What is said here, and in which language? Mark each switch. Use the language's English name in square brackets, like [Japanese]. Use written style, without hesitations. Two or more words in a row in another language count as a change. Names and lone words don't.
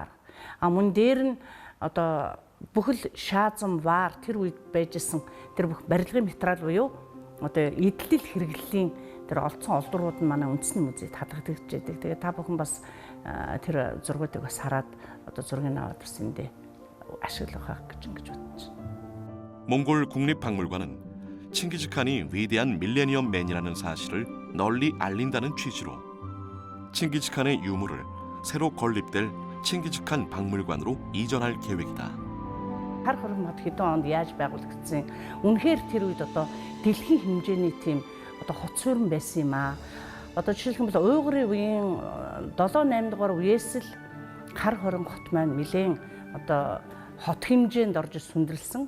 [Mongolian] Мөн дээр нь одоо бүхэл шаазам ваар тэр үед байжсэн тэр бүх барилгын материал буюу одоо эдлэл хэрэглэлийн тэр олдсон олдрууд нь манай үндэсний музейд хадгалагдаж байдаг. Тэгээ та бүхэн бас тэр зургуудыг бас хараад одоо зургийг аваад бас эндээ ашиглах гэж ингэж бодож байна. [Korean] 몽골 국립박물관은 칭기즈칸이 위대한 밀레니엄맨이라는 사실을 널리 알린다는 취지로 칭기즈칸의 유물을 새로 건립될 칭기즈칸 박물관으로 이전할 계획이다. [Mongolian] Хар хором хот хэдэн онд яаж байгуулагдсан? Үнэхээр тэр үед одоо дэлхийн хэмжээний тийм одоо хот суурин байсан юм аа. Одоо жишээлбэл уйгурын үеийн 7-8 дугаар үеэс л хар хором хот маань нэлээд одоо хот хэмжээнд орж сүндэрлсэн.